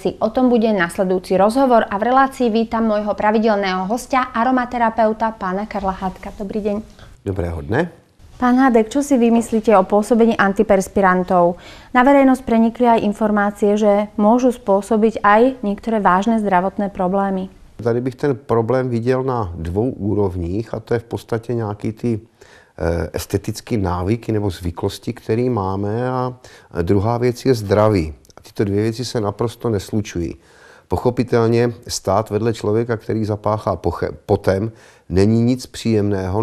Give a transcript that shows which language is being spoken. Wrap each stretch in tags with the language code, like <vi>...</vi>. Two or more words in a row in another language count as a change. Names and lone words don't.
<sk>O tom bude nasledujúci rozhovor a v relácii vítam môjho pravidelného hostia, aromaterapeuta pána Karla Hádka. Dobrý deň.</sk> <cs>Dobrého dne.</cs> <sk>Pán Hádek, čo si vymyslíte o pôsobení antiperspirantov? Na verejnosť prenikli aj informácie, že môžu spôsobiť aj niektoré vážne zdravotné problémy.</sk> <cs>Tady bych ten problém viděl na 2 úrovních a to je v podstatě nějaký ty estetické návyky nebo zvyklosti, které máme a druhá věc je zdraví. A tyto 2 věci se naprosto neslučují. Pochopitelně stát vedle člověka, který zapáchá potem, není nic příjemného.</cs>